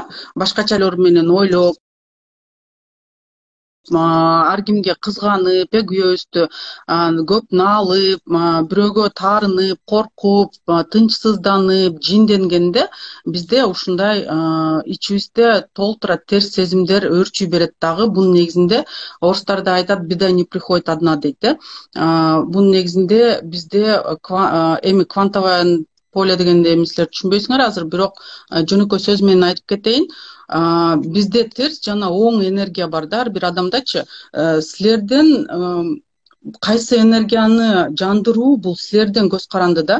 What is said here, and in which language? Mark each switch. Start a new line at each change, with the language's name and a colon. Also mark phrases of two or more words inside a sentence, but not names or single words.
Kyrgyz: Башкача менен ойлоп, ар кимге кызганып, күйөөбүздү көп наалып, бирөөгө таарынып, коркуп, тынчсызданып, жинденгенде бизде ушундай ичибизде толтура терс сезимдер өөрчүй берет дагы. Бунун негизинде орустар да айтат,
Russian: беда не приходит одна дейт.
Kyrgyz: Бунун негизинде бизде эми
Russian: квантовое поле
Kyrgyz: дегенде эми силер түшүнбөйсүңөр азыр, бирок жөнөкөй сөз менен айтып кетейин. Бизде терс жана оң энергия бар да, ар бир адамдачы. Силерден кайсы энергияны жандыруу бул силерден көз каранды да.